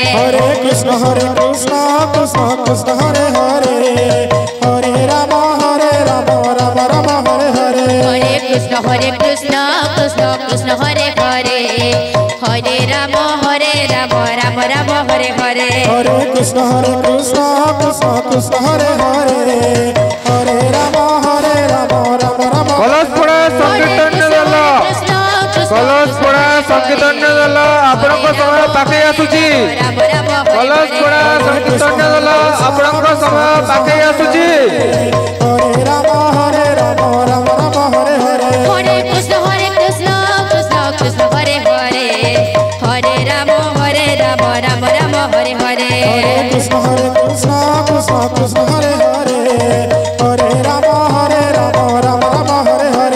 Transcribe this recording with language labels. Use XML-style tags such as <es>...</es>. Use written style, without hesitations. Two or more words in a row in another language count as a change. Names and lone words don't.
<sa>Hare Krishna Krishna Krishna Hare Hare Hare Rama Rama Hare Hare Hare Krishna Krishna Krishna Hare Hare Hare Rama Rama Rama Hare Hare Hare Krishna Krishna Krishna Hare Hare Hare Rama Rama</sa> <or>କଲଶପଡ଼ା ସଂକୀର୍ତ୍ତନ ଦଳ କଲଶପଡ଼ା ସଂକୀର୍ତ୍ତନ ଦଳ ଆପଣଙ୍କ ସମୟ ପାଖେଇ ଆସୁଛି କଲଶପଡ଼ା ସଂକୀର୍ତ୍ତନ ଦଳ ଆପଣଙ୍କ ସମୟ ପାଖେଇ ଆସୁଛି</or> <sa>Hare Rama Rama Hare Hare Hare Krishna Krishna Hare Hare Hare Rama Rama Rama Hare Hare Hare Krishna Krishna Hare Hare Hare Rama Rama Hare Hare</sa>